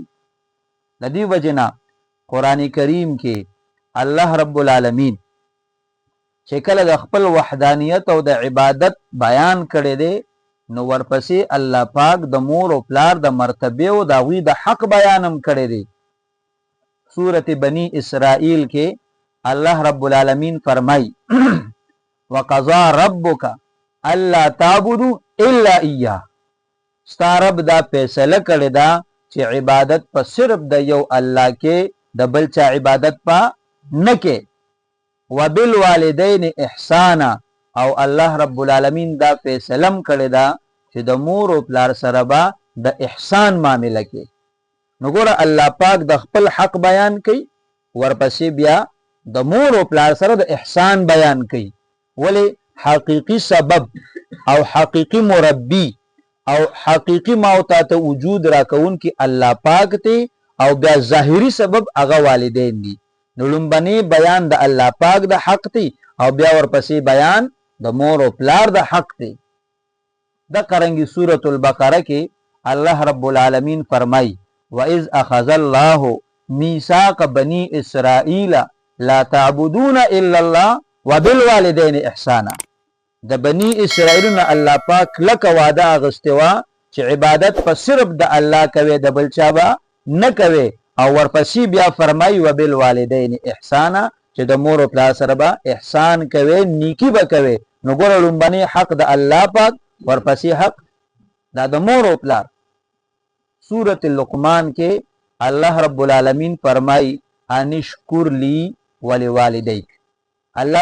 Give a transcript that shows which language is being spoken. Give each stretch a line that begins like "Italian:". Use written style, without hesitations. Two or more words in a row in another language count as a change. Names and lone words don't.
Pashto: د دې وجې نه قرآن کریم کې الله رب العالمین چې کله د خپل وحدانیت او د عبادت بیان کړی دی نو ورپسې الله پاک د مور او پلار د مرتبه او د هغوی د حق بیان هم کړی دی. سورت بنی اسرائیل کې الله رب العالمین فرمای
Arabic: وقضا ربک الا تعبدوا الا اياه.
Pashto: ستا رب دا فیصله کړی دا چې عبادت په صرف د یو الله کې د بل چا عبادت په نه کې.
Arabic: وبالوالدین احسانا،
Pashto: او الله رب العالمین دا فیصلم کړی دا چې د مور او پلار سره به د احسان معامله کې. نو ګوره الله پاک د خپل حق بیان کوي، ورپسې بیا د مور او پلار سره د احسان بیان کوي. ولی حقیقی سبب او حقیقی مربی او حقیقی ماوتا ته وجود را کون کی الله پاک ته، او بیا ظاهری سبب هغه والدین دي. نو لومبني بیان د الله پاک د حق ته او بیا ورپسې بیان د مور او پلار د حق ته. د قرنګي سورۃ البقره کې الله رب العالمین فرمای
Arabic: وَإِذْ أَخَذَ اللَّهُ مِيثَاقَ بَنِي إِسْرَائِيلَ لَا تَعْبُدُونَ إِلَّا اللَّهَ وَبِالْوَالِدَيْنِ إِحْسَانًا
Pashto: د بني اسرائیل نه الله پاک لکه وعده اغستوا چې عبادت په صرف د الله کوي د بل چا به نه کوي او ورپسې بیا فرمای
Arabic: وبالوالدین احسانا
Pashto: چې د مور او پلار سره به احسان کوي نیکی به کوي نو ګور لومبني حق د الله پاک ورپسې حق د مور او پلار سورۃ لقمان کې الله رب العالمین فرمای
Arabic: انشکر لی ولوالدیک
Pashto: الله